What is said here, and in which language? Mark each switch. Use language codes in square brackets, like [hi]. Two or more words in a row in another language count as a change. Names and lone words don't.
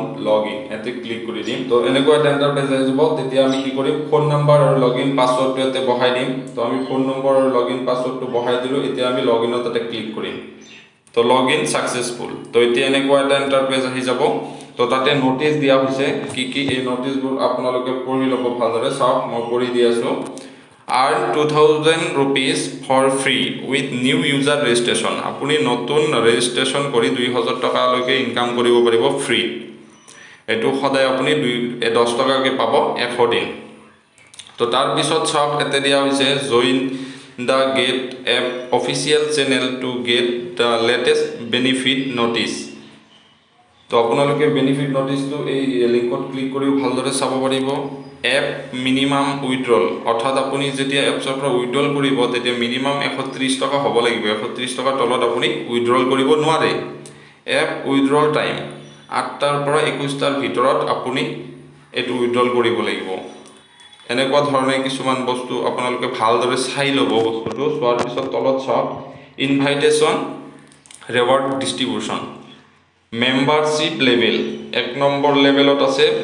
[as] লগইন এতে ক্লিক কৰি দিম তো এনেকুৱা এটা ইন্টাৰফেস আহিব তেতিয়া আমি কি কৰিম ফোন নম্বৰ আৰু [en] login password [as] এতে বহাই দিম তো আমি ফোন নম্বৰ আৰু [en] login password [as] বহাই দিলো এতিয়া আমি লগইনত এতে ক্লিক কৰিম তো [en] login successful [as] তো এতিয়া এনেকুৱা এটা ইন্টাৰফেস আহি যাব তো তাতে নোটিস দিয়া হৈছে কি এই নোটিসবোৰ আপোনালোকে পঢ়ি ল'ব ভালদৰে সব মই পঢ়ি দি আছো [en] earn 2000 rupees for free with new user registration [as] আপুনি নতুন ৰেজিষ্ট্ৰেচন কৰি 2000 টকা লৈকে ইনকাম কৰিব পাৰিব ফ্ৰী এটো সদায় আপুনি 10 টকাকে পাব 100 দিন তো তাৰ পিছত সব এতে দিয়া হৈছে [en] join the GEF app official channel to get the latest benefit notice [as] তো আপোনালোকে [en] benefit notice [as] এই লিংকত ক্লিক কৰি ভালদৰে চাব পাৰিব [en] app minimum withdrawal [as] অৰ্থাৎ আপুনি যেতিয়া এপছৰ পৰা উইথড্ৰল কৰিব তেতিয়া মিনিমাম 130 টকা হ'ব লাগিব 130 টকাৰ তলত আপুনি উইথড্ৰল কৰিব নোৱাৰে [en] app withdrawal time [as] 8টাৰ পৰা 21টাৰ ভিতৰত আপুনি এটো উইথড্ৰল কৰিব লাগিব এনেকুৱা ধৰণে কিছুমান বস্তু আপোনালোকে ভালদৰে চাই ল'ব বস্তুটো চোৱাৰ পিছত তলত সব [en] invitation reward distribution membership level [as] 1 নম্বৰ লেভেলত আছে